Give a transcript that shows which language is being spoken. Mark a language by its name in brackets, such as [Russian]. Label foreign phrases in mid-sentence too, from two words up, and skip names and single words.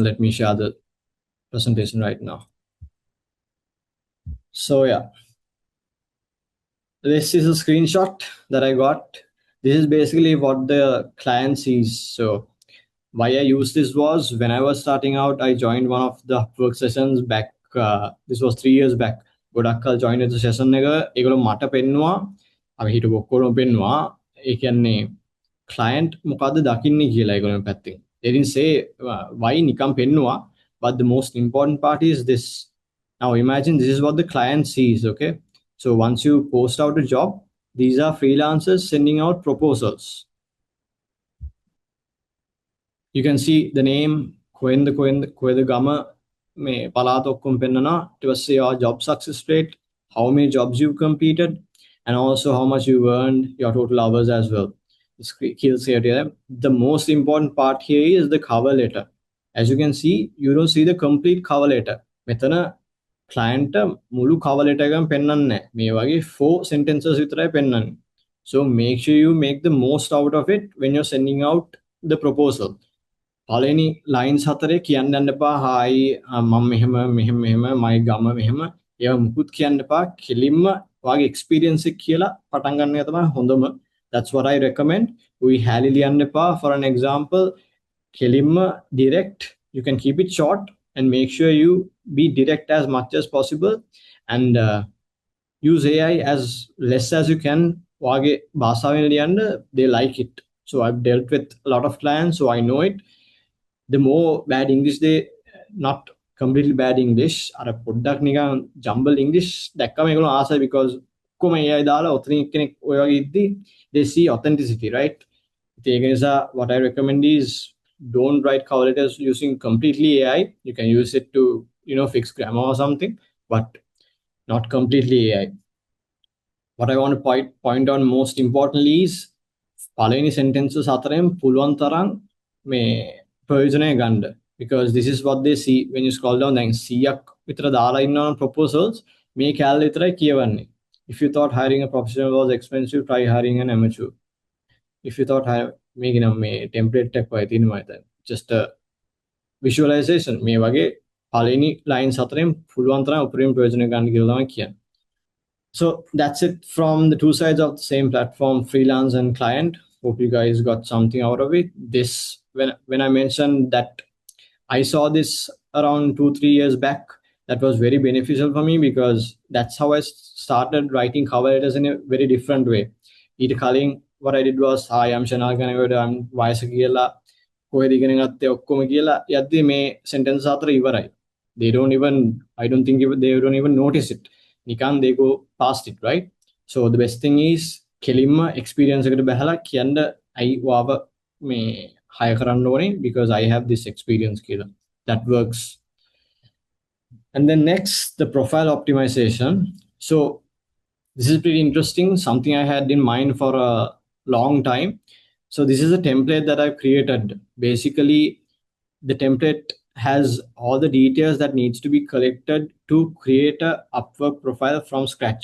[English] Let me share the presentation right now. So yeah, this is a screenshot that I got. This is basically what the client sees. So why I used this was when I was starting out, I joined one of the work sessions back. This was 3 years back. [Sinhala] ගොඩක් කල් join වෙච්ච session එක ඒගොල්ලෝ මට පෙන්නවා අපි හිටපු ඔක්කොම පෙන්නවා ඒ කියන්නේ client මොකද්ද දකින්නේ කියලා ඒගොල්ලෝ පැත්තෙන්. [English] They didn't say why [Sinhala] නිකම් පෙන්නවා, [English] but the most important part is this. Now imagine this is what the client sees, okay? So once you post out a job, these are freelancers sending out proposals. You can see the name, [Sinhala] කොහෙද ගම මේ පළාත ඔක්කොම පෙන්නනවා. ඊට පස්සේ [English] your job success rate, how many jobs you completed, and also how much you earned, your total hours as well. The most important part here is the cover letter. As you can see, you don't see the complete cover letter. [Sinhala] මෙතන client මුළු [English] cover letter [Sinhala] එකම පෙන්නන්නේ නැහැ. මේ වගේ 4 sentences විතරයි පෙන්නන්නේ. [English] So make sure you make the most out of it when you're sending out the proposal. [Sinhala] පළවෙනි lines 4 කියන්න යන්න එපා. Hi, මම මෙහෙම මයි ගම මෙහෙම. ඒවා මුකුත් කියන්න එපා. කෙලින්ම ඔයාගේ experience එක කියලා පටන් ගන්න එක තමයි හොඳම. [English] That's what I recommend. We [Sinhala] හැලිලි යන්න එපා. [English] For an example, කෙලින්ම direct. You can keep it short and make sure you be direct as much as possible and use AI as less as you can. [Sinhala] ඔයාගේ භාෂාවෙන් ලියන්න, [English] they like it. So I've dealt with a lot of clients, so I know it. The more bad English they, not completely bad English, [Sinhala] අර පොඩ්ඩක් නිකන් [English] jumble English [Sinhala] දැක්කම ඒගොල්ලෝ ආසයි because කොහොම AI දාලා ඔතනින් කෙනෙක් ඔය වගේ ඉද්දි [English] they see authenticity, right? [Sinhala] ඒක නිසා [English] what I recommend is don't write cover letters using completely AI. You can use it to fix grammar or something, but not completely AI. What I want to point on most importantly is [Sinhala] පළවෙනි sentences අතරෙන් පුළුවන් තරම් මේ ප්‍රයෝජනය ගන්න, [English] because this is what they see when you scroll down. [Sinhala] දැන් 100ක් විතර දාලා ඉන්නවා proposals, මේ කැලේ විතරයි කියවන්නේ. [English] If you thought hiring a professional was expensive, try hiring an amateur. If you thought [Sinhala] මේක නම් මේ template එකක් වගේ තියෙනවා දැන් [English] just a visualization. [Sinhala] මේ වගේ පළවෙනි lines අතරෙන් පුළුවන් තරම් උපරිම ප්‍රයෝජනය ගන්න කියලා තමයි කියන්නේ. [English] So that's it from the two sides of the same platform, freelance and client. Hope you guys got something out of it. This, when I mentioned that I saw this around 2-3 years back, that was very beneficial for me because that's how I started writing cover letters in a very different way. [Sinhala] ඊට කලින් [English] what I did was, hi, I'm Shanal Ganagod, I'm [Sinhala] වයස කියලා කොහෙද ඉගෙන ගත්තේ ඔක්කොම කියලා යද්දි මේ sentence අතර ඉවරයි. [English] I don't think they don't even notice it. නිකන් they go past it, right? So the best thing is [Sinhala] කෙලින්ම experience එකට බහලා කියන්න [English] I [Sinhala] වාව මේ hire කරන්න ඕනේ [English] because I have this experience කියලා. That works. And then next, the profile optimization. So this is pretty interesting, something I had in mind for a long time. So this is a template that I've created. Basically, the template has all the details that needs to be collected to create a Upwork profile from scratch.